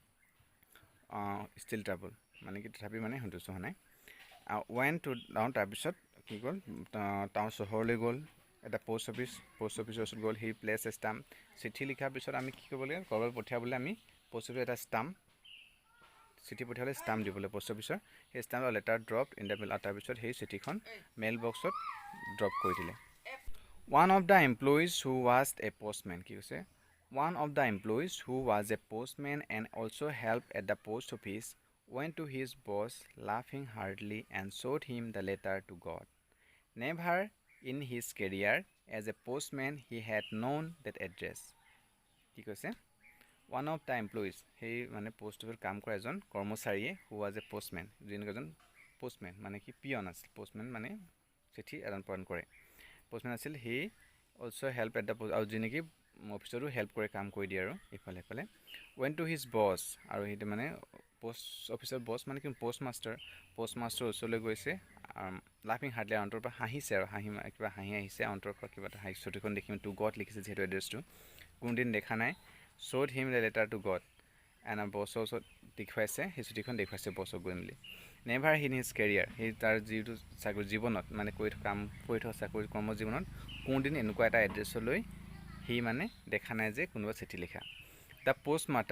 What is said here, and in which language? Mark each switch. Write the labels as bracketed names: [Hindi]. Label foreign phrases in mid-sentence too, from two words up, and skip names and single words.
[English] still trouble [Assamese] মানে কি তথাপি মানে সন্তুষ্ট হোৱা নাই [English] went to town [Assamese] তাৰপিছত কি গ'ল টাউন চহৰলৈ গ'ল এটা পোষ্ট অফিচৰ ওচৰত গ'ল সি প্লেচ [English] a stamp [Assamese] চিঠি লিখাৰ পিছত আমি কি কৰিব লাগে ক'ৰবাত পঠিয়াবলৈ আমি পোষ্ট অফিচত এটা ষ্টাম্প চিঠি পঠিয়াবলৈ ষ্টাম্প দিবলৈ পোষ্ট অফিচৰ সেই [English] stamp letter drop in the mail [Assamese] তাৰপিছত সেই চিঠিখন [English] mail boxত [Assamese] ড্ৰপ কৰি দিলে [English] one of the employees who was a postman [Assamese] কি কৈছে [English] One of the employees who was a postman and also helped at the post office went to his boss laughing heartily and showed him the letter to God. Never in his career as a postman he had known that address. [Assamese] কি কৈছে [English] One of the employees [Assamese] সেই মানে পোষ্ট অফিচত কাম কৰা এজন কৰ্মচাৰীয়ে [English] who was a postman [Assamese] যিজন এজন postman মানে কি পিয়ন আছিল postman মানে চিঠি আদান প্ৰদান কৰে postman আছিল [English] he also helped at the post [Assamese] আৰু যি নেকি অফিচতো হেল্প কৰে কাম কৰি দিয়ে আৰু ইফালে সিফালে [English] went to his boss [Assamese] আৰু সেইটো মানে পোষ্ট অফিচৰ বছ মানে কি পোষ্ট মাষ্টাৰ ওচৰলৈ গৈছে [English] laughing heartily [Assamese] অন্তৰৰ পৰা হাঁহিছে আৰু কিবা হাঁহি আহিছে অন্তৰৰ পৰা কিবা এটা চিঠিখন দেখিম [English] to God [Assamese] লিখিছে যিহেতু এড্ৰেছটো কোনোদিন দেখা নাই [English] showed him the letter to God and [Assamese] বছৰ ওচৰত দেখুৱাইছে সেই চিঠিখন দেখুৱাইছে বছক গৈ মেলি [English] never in his career [Assamese] সেই তাৰ যিটো চাকৰি জীৱনত মানে কৰি থকা চাকৰি কৰ্মজীৱনত কোনোদিন এনেকুৱা এটা এড্ৰেছলৈ সি মানে দেখা নাই যে কোনোবা চিঠি লিখা [English] the post